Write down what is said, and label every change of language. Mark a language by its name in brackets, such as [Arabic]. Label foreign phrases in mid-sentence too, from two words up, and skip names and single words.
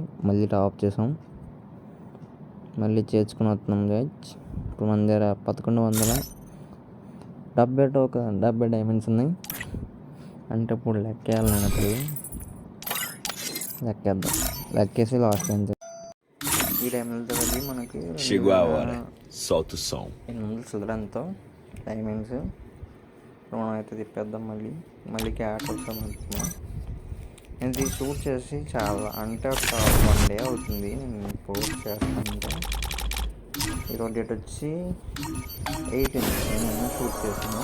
[Telugu] మళ్ళీ టాప్ చేసాం. మళ్ళీ చేర్చుకుని వస్తున్నాం గైస్. ఇప్పుడు మన దగ్గర 1170 డైమండ్స్ ఉన్నాయి. అంటే ఇప్పుడు లెక్కేయాలి నేను. అప్పుడు లెక్కేద్దాం. లెక్కేసి లాస్ట్ ఎంత ఈ డైమండ్తో కలిపి మనకి [Portuguese] Chegou a hora. Solta o som. [Telugu] 800 చిల్లరంతో డైమండ్స్. మనం అయితే తిప్పేద్దాం. మళ్ళీ క్యాట్ వస్తాం అనుకున్నాం. నేను ఇది షూట్ చేసి చాలా అంటే ఒక 1 డే అవుతుంది నేను పోస్ట్ చేస్తానంటే. ఈరోజు డేట్ వచ్చి 18 నేను షూట్ చేసాను.